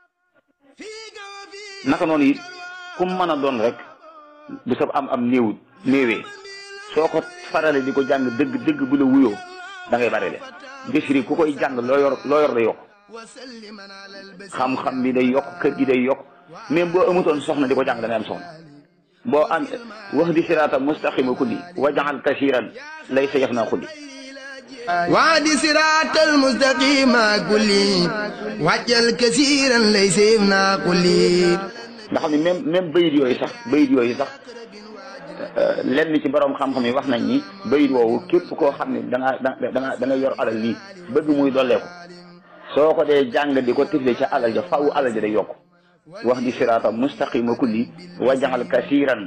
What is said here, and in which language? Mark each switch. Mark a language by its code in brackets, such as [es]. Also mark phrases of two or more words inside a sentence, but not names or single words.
[wo] naka noonu it ku mën a doon rek bu sab am néewee soo ko farale di ko jàng dëgg bu la wuyoo da ngay bare le bisri ku koy jàng loo yor day yokk xam-xam bi day yokk kër gi day yokk même boo amutoon soxna di ko jàng da ngay am soxna boo am wax di [ar] صراط مستقيم كلي وجل كثيرا ليس يفنى كلي وعد صراط المستقيم كلي وجل كثيرا ليس يفنى كلي [wo] nga xam ne même bayit yooyu sax lenn ci borom xam-xam yi wax nañ ni bayit woowu képp koo xam ne da nga yor alal nii bëgg muy dolleeku soo ko dee jàng di ko tifle ca alal ja faaw alal ja day yokk wax di [ar] صراط مستقيم كلي وجل كثيرا